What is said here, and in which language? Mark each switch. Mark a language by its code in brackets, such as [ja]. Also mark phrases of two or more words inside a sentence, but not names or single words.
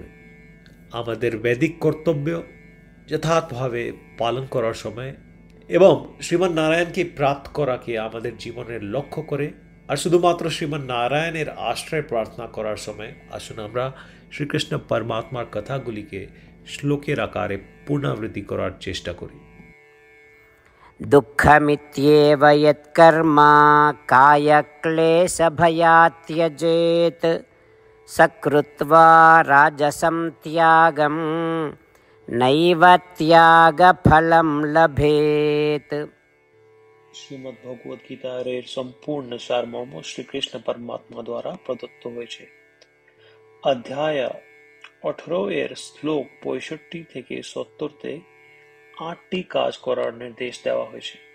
[bn] আমাদের বৈদিক কর্তব্য যথার্থভাবে পালন করার সময় এবং শ্রীমান নারায়ণকে প্রাপ্ত করাকে আমাদের জীবনের লক্ষ্য করে আর শুধুমাত্র শ্রীমান নারায়ণের আশ্রয় প্রার্থনা করার সময় আসুন আমরা শ্রীকৃষ্ণ পরমাত্মার কথাগুলিকে শ্লোকের আকারে পুনরাবৃত্তি করার চেষ্টা করি। [sa] दुःखमित्येव यत्कर्म कायक्लेशभयात् त्यजेत् सकृत्वा राजसं त्यागं नैव त्यागफलं लभेत। [bn] শ্রীমদ্ ভগবদ গীতার এর সম্পূর্ণ সারমর্ম শ্রীকৃষ্ণ পরমাত্মা দ্বারা প্রদত্ত হয়েছে। অধ্যায় 18 এর শ্লোক 65 থেকে 70-তে 8টি কাজ করার নির্দেশ দেওয়া হয়েছে।